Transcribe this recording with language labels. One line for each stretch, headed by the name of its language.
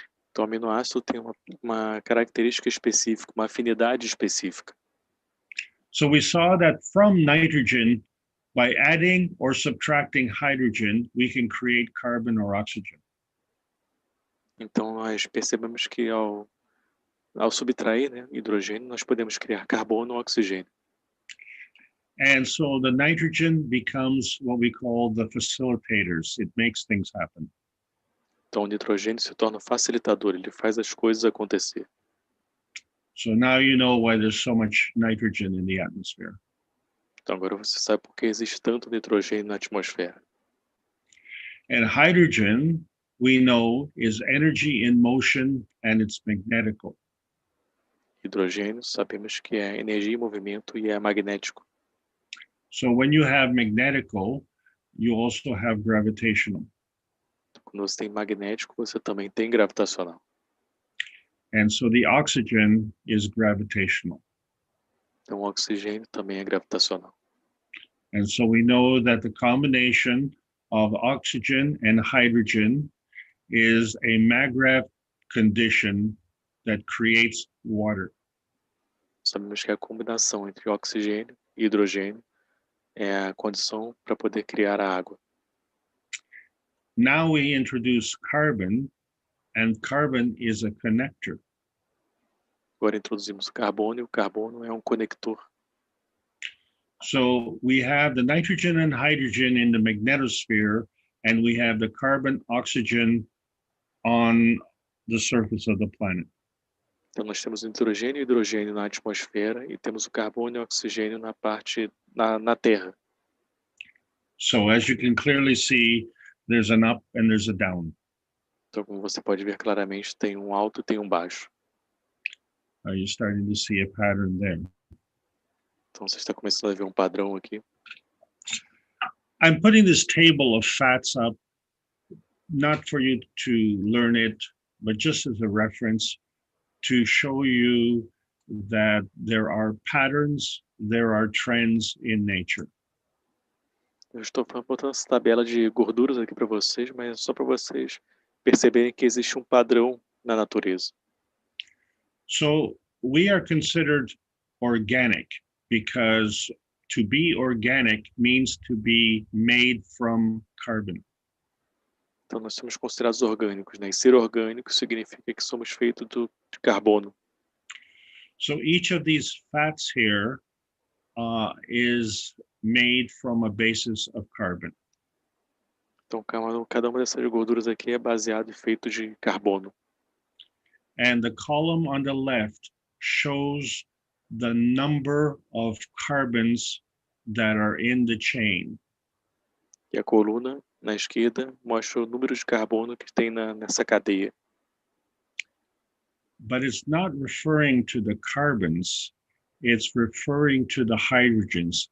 Portuguese: Então, o aminoácido tem uma característica específica, uma afinidade específica.
English: So we saw that from nitrogen, by adding or subtracting hydrogen, we can create carbon or oxygen.
Portuguese: Então, nós percebemos que ao subtrair, né, hidrogênio, nós podemos criar carbono ou oxigênio.
English: And so the nitrogen becomes what we call the facilitators. It makes things happen.
Portuguese: Então, o nitrogênio se torna facilitador, ele faz as coisas acontecer.
English: So now you know why there's so much nitrogen in the atmosphere.
Portuguese: Então, agora você sabe por que existe tanto nitrogênio na atmosfera.
English: And hydrogen, we know, is energy in motion and it's magnetical.
Portuguese: Hidrogênio, sabemos que é energia em movimento e é magnético.
English: So when you have magnetical, you also have gravitational.
Portuguese: Quando você tem magnético, você também tem gravitacional.
English: And so the oxygen is gravitational.
Portuguese: Então, o oxigênio também é gravitacional.
English: And so we know that the combination of oxygen and hydrogen is a maggrav condition that creates water.
Portuguese: Sabemos que a combinação entre oxigênio e hidrogênio é a condição para poder criar a água.
English: Now we introduce carbon, and carbon is a connector.
Portuguese: Agora introduzimos o carbono, e o carbono é um conector.
English: So we have the nitrogen and hydrogen in the magnetosphere, and we have the carbon, oxygen on the surface of the planet.
Portuguese: Então nós temos nitrogênio e hidrogênio na atmosfera e temos o carbono e o oxigênio na parte na Terra.
English: So as you can clearly see, there's an up and there's a down.
Portuguese: Então, como você pode ver claramente, tem um alto e tem um baixo.
English: Are you starting to see a pattern there?
Portuguese: Então você está começando a ver um padrão aqui.
English: I'm putting this table of fats up, not for you to learn it, but just as a reference to show you that there are patterns, there are trends in nature.
Portuguese: Eu estou botando essa tabela de gorduras aqui para vocês, mas é só para vocês perceberem que existe um padrão na natureza.
English: So we are considered organic because to be organic means to be made from carbon.
Portuguese: Então nós somos considerados orgânicos, né? E ser orgânico significa que somos feitos de carbono.
English: So each of these fats here is made from a basis of carbon.
Portuguese: Então cada uma dessas gorduras aqui é baseado e feito de carbono.
English: And the column on the left shows the number of carbons that are in the chain.
Portuguese: E a coluna na esquerda mostra o número de carbono que tem nessa cadeia.
English: But it's not referring to the carbons, it's referring to the hydrogens.